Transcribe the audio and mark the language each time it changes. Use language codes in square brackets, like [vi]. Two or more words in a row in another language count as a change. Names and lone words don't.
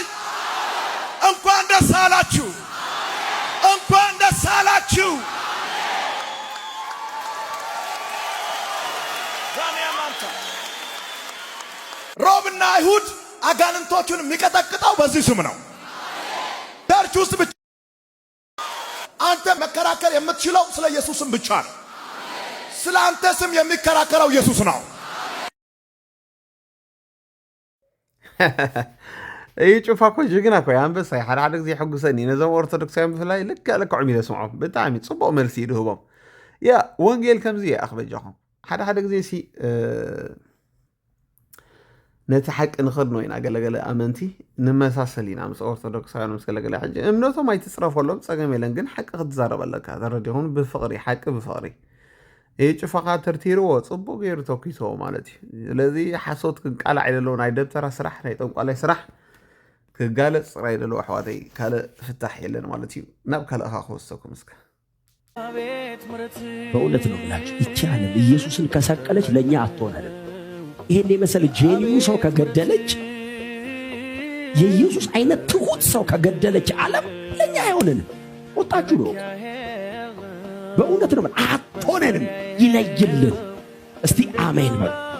[am] እንኳን ደስ አላችሁ። እንኳን ደስ አላችሁ። ሮብና አይሁድ አጋንንቶቹን የሚቀጠቅጠው በዚህ ስም ነው። ቸርች ውስጥ ብቻ አንተ መከራከር የምትችለው ስለ ኢየሱስ ስም ብቻ ነው። ስለ አንተ ስም የሚከራከረው ኢየሱስ ነው። [ti] እይ ጩፋ እኮ ጅግና እኮ አንበሳ ሓደ ሓደ ግዜ ሕጉሰኒ ነዞም ኦርቶዶክሳውያን ብፍላይ ልክዕም ኢለ ስምዖም ብጣዕሚ ፅቡቅ መልሲ ይድህቦም። ያ ወንጌል ከምዚ እየ ኣኽበጃኹም ሓደ ሓደ ግዜ ሲ ነቲ ሓቂ ንኽድኖ ኢና ገለገለ ኣመንቲ ንመሳሰል ኢና ምስ ኦርቶዶክሳውያን ምስ ገለገለ ሕጂ እምነቶም ኣይትፅረፈሎም ፀገም የለን፣ ግን ሓቂ ክትዛረብ ኣለካ ተረዲኹም ብፍቕሪ ሓቂ ብፍቕሪ ይህ ጭፋኻ ተርቲርዎ ፅቡቅ ገይሩ ተኪሶዎ ማለት እዩ። ስለዚ ሓሶት ክቃላዕ ይደለዎ ናይ ደብተራ ስራሕ ናይ ጠንቋላይ ስራሕ ክጋለፅ ፅራይ ይደለዎ ኣሕዋተይ ካልእ ፍታሕ የለን ማለት እዩ። ናብ ካልእኻ ክወሰኩም እስከ [am] በእውነት ነው ብላችሁ ይቺ ዓለም ኢየሱስን ከሰቀለች ለእኛ አትሆነንም። ይሄን የመሰለ ጄኒው ሰው ከገደለች፣ የኢየሱስ አይነት ትሁት ሰው ከገደለች ዓለም ለእኛ አይሆነንም። ወጣችሁ ነው በእውነት ነው አትሆነንም። ይለይልን። እስቲ አሜን በሉ።